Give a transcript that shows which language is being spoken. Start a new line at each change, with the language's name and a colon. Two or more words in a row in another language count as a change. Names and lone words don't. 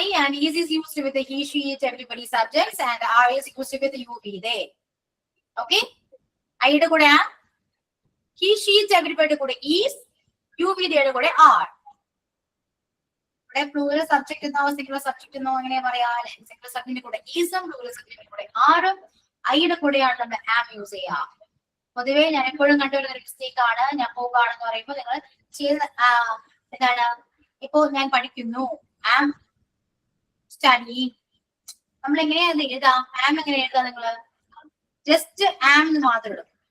English: and is used with the he, she, it, everybody subjects, and are is used with you, be, they. Okay? I
Malayalam: യുടെ കൂടെ
English: am, he, she, it, everybody കൂടെ is, you, be, they
Malayalam: യുടെ കൂടെ
English: are.
Malayalam: ഇവിടെ
English: plural subject
Malayalam: എന്നോ
English: singular subject
Malayalam: എന്നോ അങ്ങനെ പറയാ.
English: Singular subject കൂടെ is ഉം plural subject കൂടെ are ഉം I
Malayalam: യുടെ കൂടെയാണ് നമ്മൾ
English: am യൂസ് ചെയ്യുക.
Malayalam: പൊതുവേ ഞാൻ എപ്പോഴും കണ്ടുവരുന്ന ഒരു മിസ്റ്റേക്ക് ആണ്, ഞാൻ പോകാണെന്ന് പറയുമ്പോൾ നിങ്ങൾ ചെയ്ത എന്താണ്, ഇപ്പോ ഞാൻ പഠിക്കുന്നു,
English: am study.
Malayalam: നമ്മൾ എങ്ങനെയാ എഴുതാം? ആം എങ്ങനെ എഴുതാം? നിങ്ങള് ജസ്റ്റ് ആം എന്ന് മാത്രം ഇടും.